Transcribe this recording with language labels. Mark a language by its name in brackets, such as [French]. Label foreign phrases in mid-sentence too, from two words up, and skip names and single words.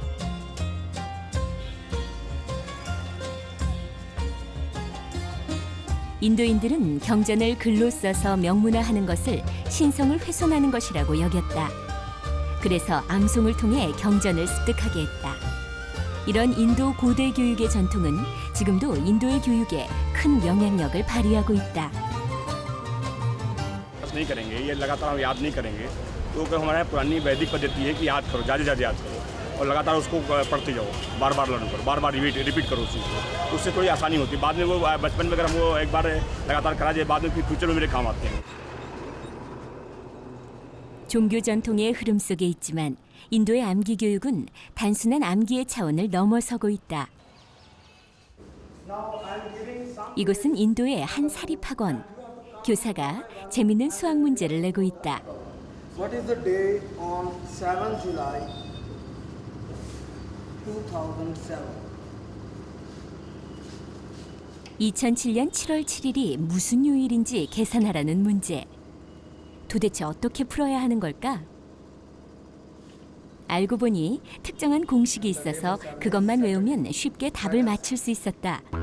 [Korean] 인도인들은 경전을 글로 써서 명문화하는 것을 신성을 훼손하는 것이라고 여겼다. 그래서 암송을 통해 경전을 습득하게 했다. 이런 인도 고대 교육의 전통은 지금도 인도의 교육에 큰 영향력을 발휘하고 있다. [Hindi] नहीं करेंगे, ये लगातार हम याद नहीं करेंगे, तो हमारे पुरानी वैदिक पद्धति है कि याद करो, ज़्यादा याद करो और लगातार उसको पढ़ते जाओ, बार बार लर्न करो, बार बार रिपीट करो उसी को, उससे थोड़ी आसानी होती है। बाद में वो बचपन में अगर हम वो एक बार लगातार करा जाए, बाद में फिर फ्यूचर में मेरे काम आते हैं। [Korean] 종교 전통의 흐름 속에 있지만 인도의 암기 교육은 단순한 암기의 차원을 넘어서고 있다. 이곳은 인도의 한 사립학원. 교사가 재밌는 수학 문제를 내고 있다. [English] What is the day on 7 July 2007? [Korean] 2007년 7월 7일이 무슨 요일인지 계산하라는 문제. 도대체 어떻게 풀어야 하는 걸까? 알고 보니 특정한 공식이 있어서 그것만 외우면 쉽게 답을 맞출 수 있었다.